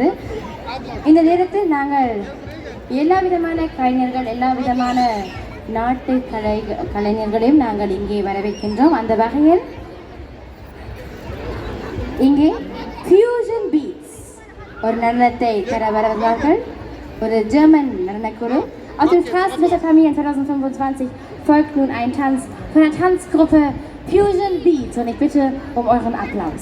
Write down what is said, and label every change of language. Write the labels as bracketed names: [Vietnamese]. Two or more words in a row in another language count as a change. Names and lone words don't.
[Tamil] இந்த நேரத்தில் நாங்கள் எல்லா விதமான கலைஞர்கள், எல்லா விதமான நாட்டு கலைஞர்களையும் நாங்கள் இங்கே வரவேற்கின்றோம். அந்த வகையில் இங்கே ஃபியூஷன் பீட்ஸ் ஒரு நடனத்தை தர வருகிறார்கள். ஒரு ஜெர்மன் நடனக்குழு. [German] Auf dem Straßenfest Familien 2025 folgt nun ein Tanz von der Tanzgruppe Fusion Beats und ich bitte um euren Applaus.